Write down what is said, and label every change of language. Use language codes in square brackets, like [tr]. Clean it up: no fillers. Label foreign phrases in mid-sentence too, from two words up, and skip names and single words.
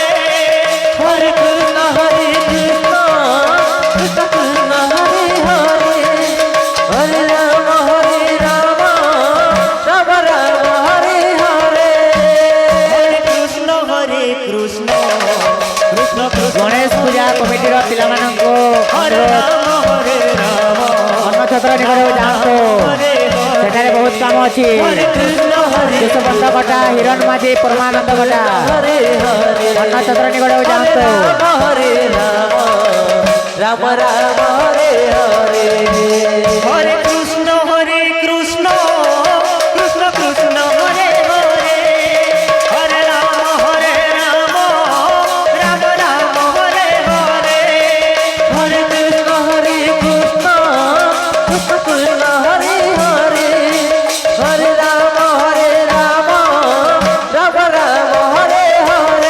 [sa] হরে কৃষ্ণ কৃষ্ণ কৃষ্ণ হরে হরে হরে রাম রাম রাম হরে হরে কৃষ্ণ কৃষ্ণ কৃষ্ণ [or] ଗଣେଶ ପୂଜା କମିଟିର ପିଲାମାନଙ୍କୁ [sa] ହରେ ରାମ [or] ଅନ୍ନଛତ୍ର ନିକଟକୁ ଯାଆନ୍ତୁ ସେଠାରେ ବହୁତ କାମ ଅଛି [sa] ହରେ କୃଷ୍ଣ [or] ଯଶୋବନ୍ତ କଟା ହିରଣ ମାଝୀ ପରମାନନ୍ଦ କଟା [sa] ହରେ ହରେ [or] ଅନ୍ନଛତ୍ର ନିକଟକୁ ଯାଆନ୍ତୁ [sa] ହରେ ରାମ ରାମ ରାମ ହରେ ହରେ হরে কৃষ্ণ কৃষ্ণ কৃষ্ণ কৃষ্ণ হরে হরে হরে রাম রাম রাম হরে হরে হরে কৃষ্ণ কৃষ্ণ কৃষ্ণ হরে হরে হরে রাম রাম রাম হরে হরে